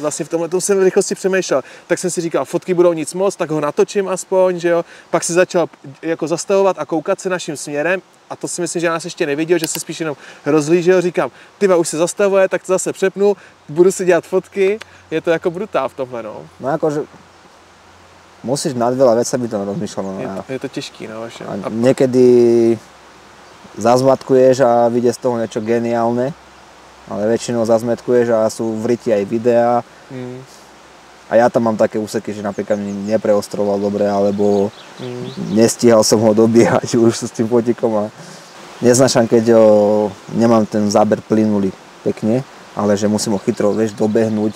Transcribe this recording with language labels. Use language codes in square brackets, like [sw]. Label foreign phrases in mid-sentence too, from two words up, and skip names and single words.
[cs] Vlastně v tomhle jsem v rychlosti přemýšlel. Tak jsem si říkal, fotky budou nic moc, tak ho natočím aspoň, že jo. Pak si začal jako zastavovat a koukat se naším směrem. A to si myslím, že nás ještě neviděl, že se spíš jenom rozhlížel. Říkám, tyba už se zastavuje, tak to zase přepnu, budu si dělat fotky. Je to jako brutál v tomhle, no. [sk] No akože musíš nad veľa vecami tam rozmýšľať. No. [cs] Je to těžký, no vaše. [sk] A niekedy zazmatkuješ a vyjde z toho niečo geniálne, ale väčšinou zazmetkuješ a sú v ryti aj videá. A ja tam mám také úseky, že napríklad mi nepreostroval dobre, alebo nestíhal som ho dobiehať už s tým fotikom a neznášam, keď nemám ten záber plynulý pekne, ale že musím ho chytro, dobehnúť.